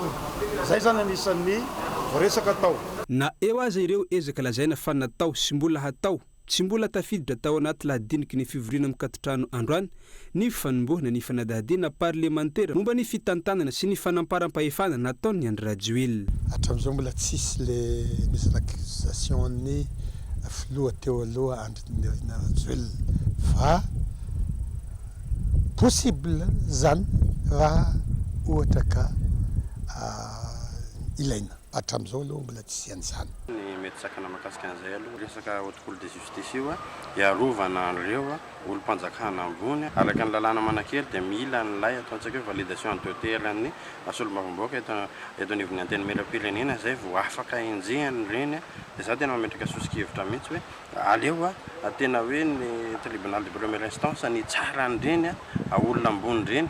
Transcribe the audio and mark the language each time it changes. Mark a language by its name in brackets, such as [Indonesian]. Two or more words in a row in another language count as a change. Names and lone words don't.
[Malagasy] Zay zany anisan'ny voaresaka tao. Na eo aza ireo ezaka lazaina fa natao sy mbola hatao tsy mbola tafiditra tao anaty lahadiniky ny fivoriana mikatitrano androany ny fanombohana ny fanadihadiana parlementaire momba ny fitantanana sy ny fanamparam-pahefana nataony Andry Rajoelina. Hatramin'izao mbola tsisy [French] le mise en accusation [Malagasy] ny filoha teo aloha Andry Rajoelina fa possible zany raha ohatra ka ilaina. Hatramin'izao aloha mbola tsisy an'izany. Ny mety sakana mahakasika an'izay aloha resaka [French] haute cour de justice [Malagasy] io iarovana an'ireo olo-mpanjakana ambony araka ny lalàna manakely dia mila nylay ataontsika hoe [French] validation en total [Malagasy] ny solombavambahoaka eto anivon'ny anteny-meram-pirenena zay vao afaka enjehany ireny dia za tena mametraka sosokevitra mihitsy hoe aleo tena hoe ny [French] tribunal de première instance [Malagasy] ny tsara an'ireny olona ambony ireny.